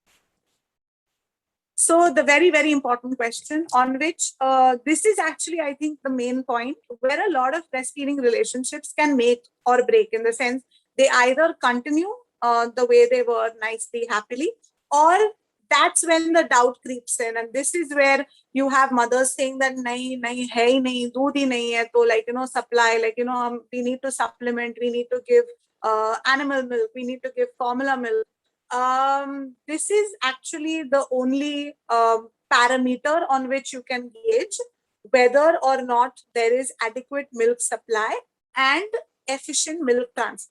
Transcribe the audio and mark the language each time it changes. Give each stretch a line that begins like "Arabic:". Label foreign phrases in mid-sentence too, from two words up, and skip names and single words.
English: So the very, very important question on which this is actually, I think, the main point where a lot of breastfeeding relationships can make or break, in the sense they either continue the way they were, nicely, happily, or that's when the doubt creeps in. And this is where you have mothers saying that
Hindi: नहीं, नहीं, है नहीं, दूध ही नहीं है,
English: so like, supply, like, we need to supplement, we need to give animal milk, we need to give formula milk. This is actually the only parameter on which you can gauge whether or not there is adequate milk supply and efficient milk transfer.